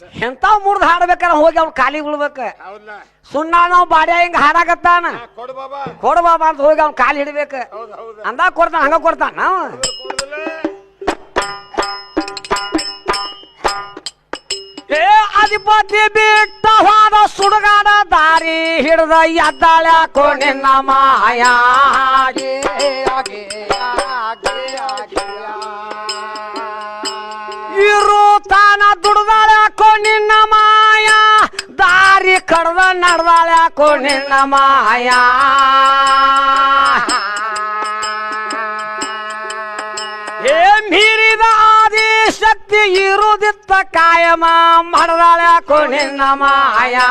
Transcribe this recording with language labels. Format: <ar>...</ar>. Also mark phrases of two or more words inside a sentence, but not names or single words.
<kn>ಎಂತಾವ್ ಮುರ್ದು ಹಾಡ್ಬೇಕಾರ ಹೋಗಿ ಅವ್ನ ಕಾಲಿ ಉಳ್ಬೇಕ ಸುಣ್ಣ ನಾವು ಬಾಡ್ಯ ಹಿಂಗ ಹಾಡಾಕತ್ತಾನ ಕೊಡು ಬಾಬಾ ಅಂತ ಹೋಗಿ ಅವ್ನ ಕಾಲಿ ಹಿಡ್ಬೇಕ ಅಂದಾಗ ಕೊಡ್ತಾನ ಹಂಗ ಕೊಡ್ತಾನ ನಾವು ಹೇ ಅಧಿಪತಿ ಬಿಟ್ಟ ಹೋದ ಸುಡಗಾಡ ದಾರಿ ಹಿಡ್ದ ಎದ್ದಾಳ್ಯಾಕೋ ನಿನ್ನ ಮಾಯ ಇರು ತಾನ ಕಡ್ದ ನಡ್ದಾಳ್ಯಾಕೋ ನಿನ್ನ ಮಾಯ ಏ ಮೀರಿದ ಆದಿ ಶಕ್ತಿ ಇರುದಿತ್ತ ಕಾಯಮ ಮಡ್ದಾಳ್ಯಾಕೋ ನಿನ್ನ ಮಾಯ</kn>